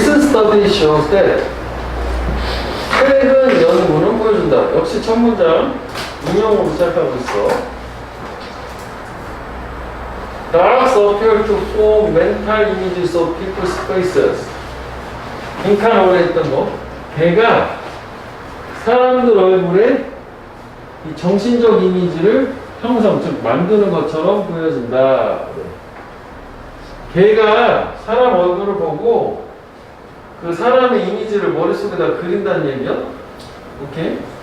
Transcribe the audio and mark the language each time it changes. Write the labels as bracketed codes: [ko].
[en] study shows that [ko] 최근 연구는 보여준다. 역시 첫 문장 인용으로 시작하고 있어. [en] Dogs appear to form mental images of people's faces. [ko] 빈칸으로 했던 거. 개가 사람들 얼굴에 이 정신적 이미지를 형성, 즉 만드는 것처럼 보여진다. 개가 사람 얼굴을 보고 그 사람의 이미지를 머릿속에다 그린다는 얘기야? 오케이?